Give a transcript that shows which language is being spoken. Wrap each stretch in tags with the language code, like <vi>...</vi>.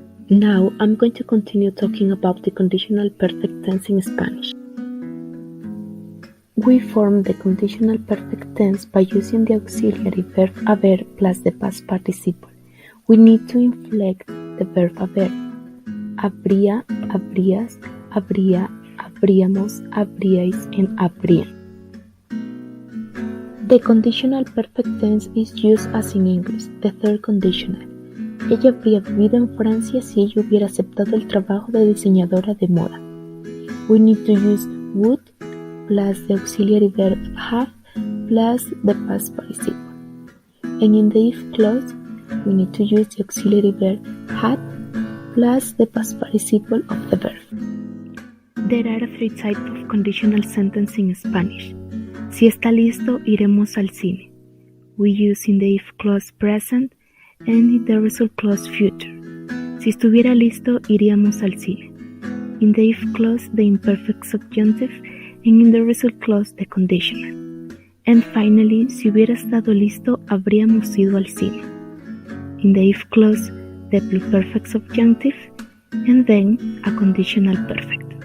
<en>Now I'm going to continue talking about the conditional perfect tense in Spanish. We form the conditional perfect tense by using the auxiliary verb haber plus the past participle. We need to inflect the verb haber.</en> <es>Habría, habrías, habría, habríamos, habríais, and habrían.</es> <en>The conditional perfect tense is used as in English, the third conditional.</en> <es>Ella habría vivido en Francia si ella hubiera aceptado el trabajo de diseñadora de moda.</es> <en>We need to use would plus the auxiliary verb have plus the past participle. And in the if clause, we need to use the auxiliary verb had plus the past participle of the verb. There are three types of conditional sentence in Spanish.</en> <es>Si está listo, iremos al cine.</es> <en>We use in the if clause present and in the result clause future.</en> <es>Si estuviera listo, iríamos al cine.</es> <en>In the if clause, the imperfect subjunctive, and in the result clause, the conditional. And finally,</en> <es>si hubiera estado listo, habríamos ido al cine.</es> <en>In the if clause, the pluperfect subjunctive, and then a conditional perfect.</en>